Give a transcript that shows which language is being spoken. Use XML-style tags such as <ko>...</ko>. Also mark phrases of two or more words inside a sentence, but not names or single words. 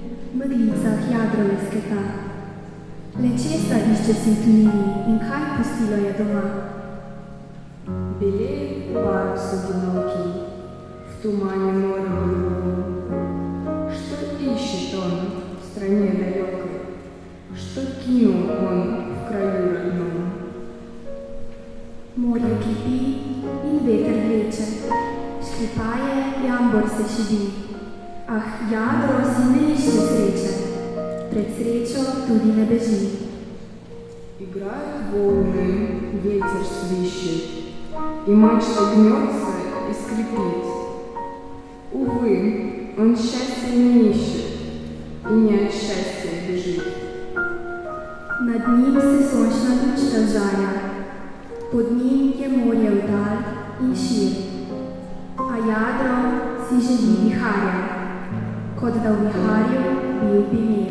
<sl>meglicah jadro lesketa. Le česa išče si v tujini in kaj pustilo je doma? Bele barv so</sl> <ru>одиноки, в тумане моря голубом. Что ищет он в стране далекой? Что кинул он в краю родном?</ru> <sl>Morje kipi in veter vleče, škripaje jambor se šibi. Ah, jadro si ne išče sreče, pred srečo tudi ne beži.</sl> <ru>Играют волны, ветер свищет, и мачта гнется и скрипит. Увы, он счастья не ищет, и не от счастья бежит.</ru> <sl>Nad njim se sončna luč razžarja, pod njim je morje vdal in šir, a jadro si želi viharja, kot da v viharju bil bi mir.</sl>